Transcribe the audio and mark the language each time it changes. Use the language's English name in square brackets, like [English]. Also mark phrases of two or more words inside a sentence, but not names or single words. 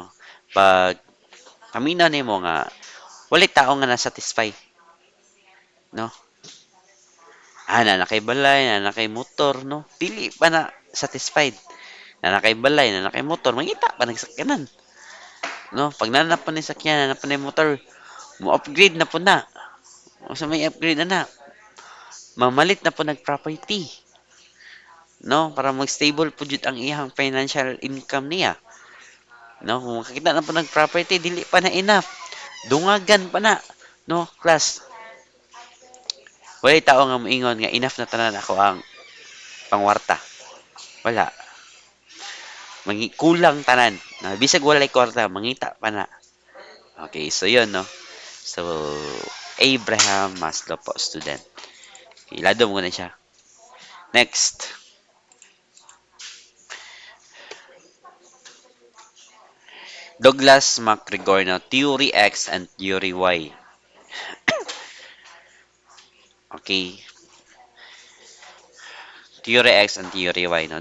[Cebuano] Pag paminaw nimo nga walay tao nga na-satisfy, no? Na kay balay, na kay motor, no? Dili pa na satisfied. Na kay balay, na kay motor, mangita pa nagsakyanan, no? Pag nanap pa ni sakyanan, nanap pa ni motor, mo upgrade na po na. O sa may upgrade na na, mamalit na po nag-property, no? Para mag-stable po jud ang iyang [English] financial income [Cebuano] niya, no? Kung makakita na po nag-property, dili pa na enough. Dungagan pa na, no? Class, walay tao nga moingon nga enough na tanan ako ang pangwarta. Wala. Kulang tanan. Na bisag walay kwarta, mangita pa na. Okay, so yun, no? So, Abraham Maslow po, student. Ilado mo na siya. Next, Douglas MacGregor, no? [English] Theory X and Theory Y. Okay, Theory X and Theory Y, no?